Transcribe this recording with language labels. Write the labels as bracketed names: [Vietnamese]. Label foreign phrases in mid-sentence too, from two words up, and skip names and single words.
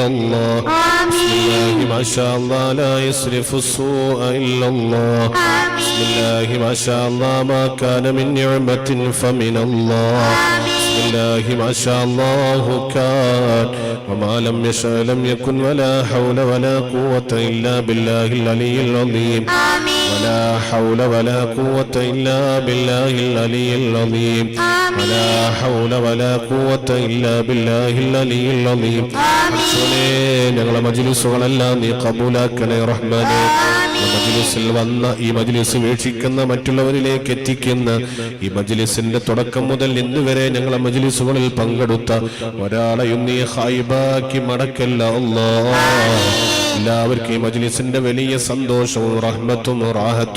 [Arabic] الله بسم الله ما شاء الله لا يصرف السوء إلا الله بسم الله ما شاء الله ما كان من نعمة فمن الله بسم الله ما شاء الله كان وما لم يشاء لم يكن ولا حول ولا قوة إلا بالله العلي العظيم ولا حول ولا قوة إلا بالله العلي العظيم ولا حول ولا قوة إلا بالله العلي العظيم [Malayalam] ഞങ്ങളെ മജ്‌ലിസുകളെല്ലാം നീ കബൂലാക്കണേ റഹ്മാനേ മജ്‌ലിസിൽ വന്ന ഈ മജ്‌ലിസ് വീക്ഷിക്കുന്ന മറ്റുള്ളവരിലേക്ക് എത്തിക്കുന്ന ഈ മജ്‌ലിസിന്റെ തുടക്കം മുതൽ ഇന്ന് വരെ ഞങ്ങളെ മജ്‌ലിസുകളിൽ പങ്കെടുത്ത ഒരാളെയും നീ ഖൈബാക്കി മടക്കല്ല അല്ലാഹ് എല്ലാവർക്കും ഈ മജ്‌ലിസിന്റെ വലിയ സന്തോഷവും റഹ്മത്തും റാഹത്തും